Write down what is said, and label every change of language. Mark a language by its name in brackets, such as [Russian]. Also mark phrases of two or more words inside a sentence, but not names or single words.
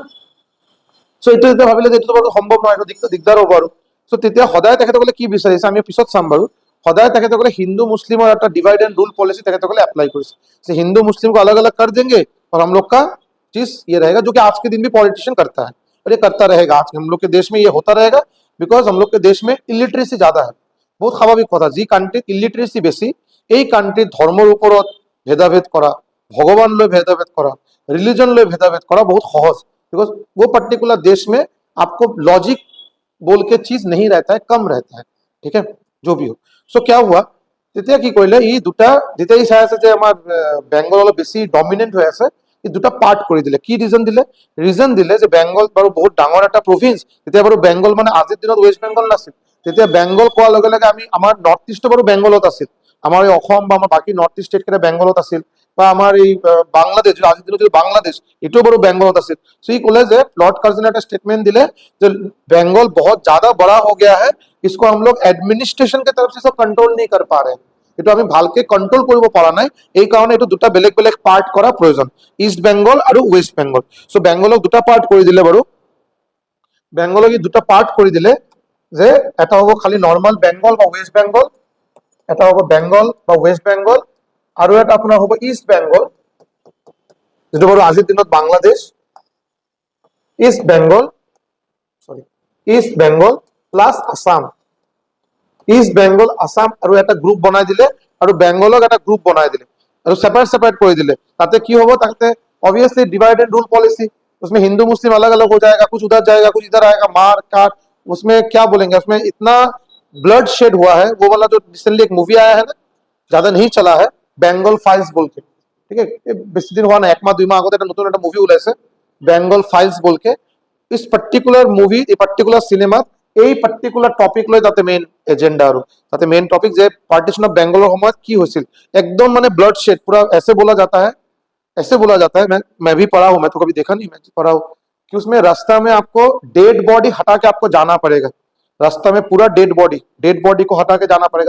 [Assamese] চ' এইটো যেতিয়া ভাবিলে যে এইটো বাৰু সম্ভৱ নহয়, এইটো দিগদাৰ হ'ব আৰু। চ' তেতিয়া সদায় তেখেতসকলে কি বিচাৰিছে আমি পিছত চাম বাৰু। সদায় তেখেতসকলে হিন্দু মুছলিমৰ এটা [English] divide and rule policy [Assamese] তেখেতসকলে এপ্লাই কৰিছে যে [Hindi] हिंदू मुस्लिम को अलग अलग कर देंगे और हम लोग का चीज ये रहेगा, जो कि आज के दिन भी पॉलिटिशियन करता है और ये करता रहेगा। आज हम लोग के देश में ये होता रहेगा, बिकॉज हम लोग के देश में इलिटरेसी ज्यादा है। [Assamese] বহুত স্বাভাৱিক কথা, যি কাণ্ট্ৰিত ইলিটাৰেসি বেছি এই কাণ্ট্ৰিত ধৰ্মৰ ওপৰত ভেদাভেদ কৰা, ভগৱান লৈ ভেদাভেদ কৰা, रिलीजन লৈ ভেদাভেদ কৰা बहुत সহজ। [Hindi] बिकॉज वो पर्टिकुलर देश में आपको लॉजिक बोल के चीज नहीं रहता है, कम रहता है। ठीक है, जो भी हो। सो क्या हुआ, [Assamese] তেতিয়া কি কৰিলে ই দুটা, যেতিয়া ই চাই আছে যে আমাৰ বেংগল অলপ বেছি ডমিনেণ্ট হৈ আছে, ই দুটা পাৰ্ট কৰি দিলে। কি ৰিজন দিলে যে বেংগল বাৰু বহুত ডাঙৰ এটা প্ৰভিন্স। তেতিয়া বাৰু বেংগল মানে আজিৰ দিনত ৱেষ্ট বেংগল নাছিল। তেতিয়া বেংগল কোৱাৰ লগে লগে আমি আমাৰ নৰ্থ ইষ্টটো বাৰু বেংগলত আছিল, আমাৰ এই অসম বা আমাৰ বাকী নৰ্থ ইষ্ট ষ্টেটকেইটা বেংগলত আছিল, বা আমাৰ এই বাংলাদেশ আজিৰ দিনত যদি বাংলাদেশ এটাও বাৰু বেंगल আছিল। [Hindi] सो ये बोले যে लॉर्ड कर्जन ने स्टेटमेंट दिले जो बंगाल बहुत ज्यादा बड़ा हो गया है, इसको हम लोग एडमिनिस्ट्रेशन के तरफ से सब कंट्रोल नहीं कर पा रहे हैं, [Assamese] এটা আমি ভালকে কন্ট্রোল কৰিব পৰা নাই। এই কাৰণে এটা দুটা বেলেগ বেলেগ পাৰ্ট কৰা প্ৰয়োজন, ইষ্ট বেংগল আৰু ৱেষ্ট বেংগল। সো বেংগলক দুটা পাৰ্ট কৰি দিলে বাৰু। বেংগলক এই দুটা পাৰ্ট কৰি দিলে যে এটা হ'ব খালি নৰ্মাল বেংগল বা ৱেষ্ট বেংগল, এটা হ'ব বেংগল বা ৱেষ্ট বেংগল, আৰু এটা আপোনাৰ হ'ব ইষ্ট বেংগল, যেটা বাৰু আজিৰ দিনত বাংলাদেশ। ইষ্ট বেংগল ইষ্ট বেংগল প্লাস আসাম, ইষ্ট বেংগল আসাম আৰু এটা গ্ৰুপ বনাই দিলে, আৰু বেংগলক এটা গ্ৰুপ বনাই দিলে, আৰু সেপারেট কৰি দিলে। তাতে কি হ'ব, তাতে [Hindi] ऑब्वियसली [English] divide and rule policy, [Hindi] उसमें हिंदू मुस्लिम अलग अलग हो जाएगा, कुछ उधर जाएगा कुछ इधर आएगा, मार काट, उसमें क्या बोलेंगे, उसमें इतना [English] blood shed [Hindi] हुआ है। वो वाला जो रिसेंटली एक मूवी आया है ना, ज्यादा नहीं चला है, बेंगल फाइल्स बोल के। ठीक है, बेसी दिन हुआ ना, एक माह 2 माह [Assamese] আগতে এটা নতুন একটা মুভি ওলাইছে বেঙ্গল ফাইলস বলকে। [Hindi] इस पर्टिकुलर [Assamese] মুভি, এই পার্টিকুলার সিনেমা এই [English] particular topic [Assamese] লৈ তাতে [English] main agenda, [Assamese] আৰু তাতে [English] main topic [Assamese] যে [English] partition of Bengal [Assamese] সময়ত কি হৈছিল, [Hindi] एकदम माने [English] blood shed [Hindi] पूरा ऐसे बोला जाता है, ऐसे बोला जाता है। मैं भी पढ़ा हूं, मैं तो कभी देखा नहीं, मैं पढ़ा हूं कि उसमें रास्ता में आपको [English] dead body [Hindi] हटा के आपको जाना पड़ेगा। रास्ता में पूरा [English] dead body [Hindi] को हटा के जाना पड़ेगा।